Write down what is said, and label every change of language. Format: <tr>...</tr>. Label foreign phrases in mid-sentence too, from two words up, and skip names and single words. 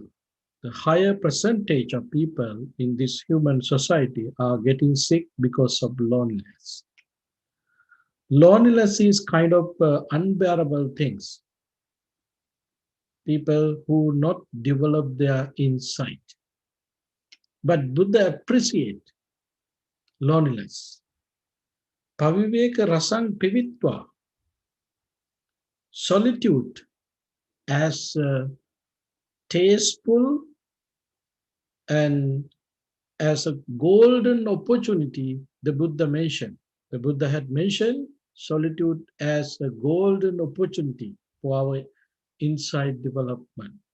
<en>The higher percentage of people in this human society are getting sick because of loneliness. Loneliness is kind of unbearable things. People who not develop their insight. But Buddha appreciate loneliness.</en> <pi>Paviveka rasang pivitva,</pi> <en>solitude as tasteful and as a golden opportunity, the Buddha mentioned. The Buddha had mentioned solitude as a golden opportunity for our insight development.</en>